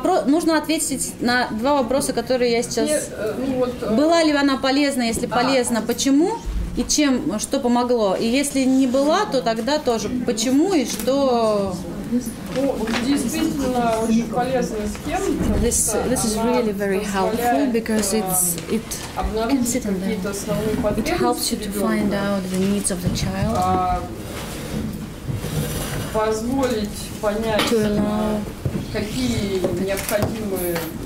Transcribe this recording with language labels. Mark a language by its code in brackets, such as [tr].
[ru] Нужно ответить на два вопроса, которые я сейчас... Была ли она полезна, если полезна, почему и чем, что помогло? И если не была, то тогда тоже почему и что... Действительно очень полезная схема. [en] This is really very helpful because it can sit in there. It helps you to find out the needs of the child. [ru] Позволить понять, какие необходимые